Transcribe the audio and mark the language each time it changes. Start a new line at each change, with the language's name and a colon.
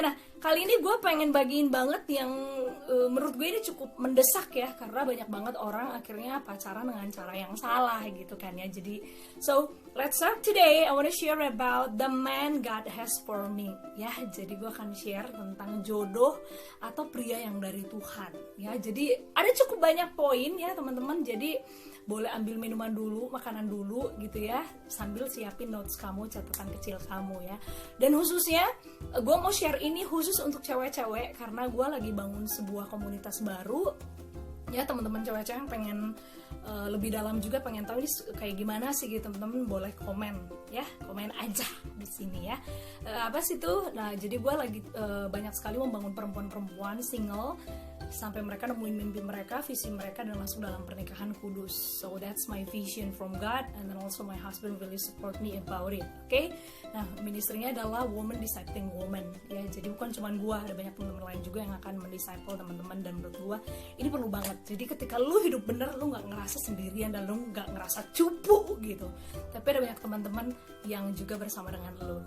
Indonesian: Nah, kali ini gue pengen bagiin banget yang menurut gue ini cukup mendesak ya, karena banyak banget orang akhirnya pacaran dengan cara yang salah gitu kan ya.
English: Jadi, so let's start today. I wanna share about the man God has for me ya.
Indonesian: Jadi gue akan share tentang jodoh atau pria yang dari Tuhan ya. Jadi ada cukup banyak poin ya teman-teman. Jadi boleh ambil minuman dulu, makanan dulu gitu ya, sambil siapin notes kamu, catatan kecil kamu ya. Dan khususnya gue mau share ini khusus untuk cewek-cewek karena gue lagi bangun sebuah komunitas baru ya. Teman-teman cewek-cewek yang pengen lebih dalam juga, pengen tahu ini kayak gimana sih gitu, teman-teman boleh komen ya, komen aja di sini ya. Apa sih itu? Nah, jadi gue lagi banyak sekali membangun perempuan-perempuan single sampai mereka nemuin mimpi mereka, visi mereka, dan masuk dalam pernikahan kudus.
English: So that's my vision from God, and then also my husband really support me about it. Okay?
Indonesian: Nah, ministrinya adalah Woman Discipling Woman ya. Jadi bukan cuma gue, ada banyak teman-teman lain juga yang akan mendisciple teman-teman, dan menurut gue ini perlu banget. Jadi ketika lu hidup bener, lu nggak ngerasa sendirian dan lu nggak ngerasa cupu gitu. Tapi ada banyak teman-teman yang juga bersama dengan lu.